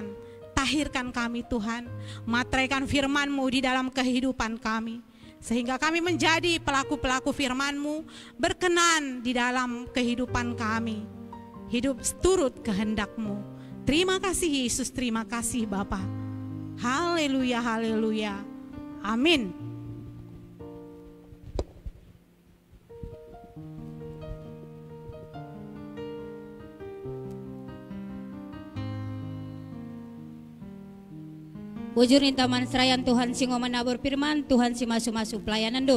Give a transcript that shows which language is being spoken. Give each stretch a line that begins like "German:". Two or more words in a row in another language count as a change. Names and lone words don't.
Indonesian: Tahirkan kami Tuhan, materaikan firman-Mu di dalam kehidupan kami. Sehingga kami menjadi pelaku-pelaku firman-Mu, berkenan di dalam kehidupan kami. Hidup turut kehendak-Mu. Terima kasih Yesus, terima kasih Bapa. Haleluya, haleluya. Amin. Wujurin taman serayan Tuhan singo menabur firman, Tuhan si masuk-masuk pelayanan do.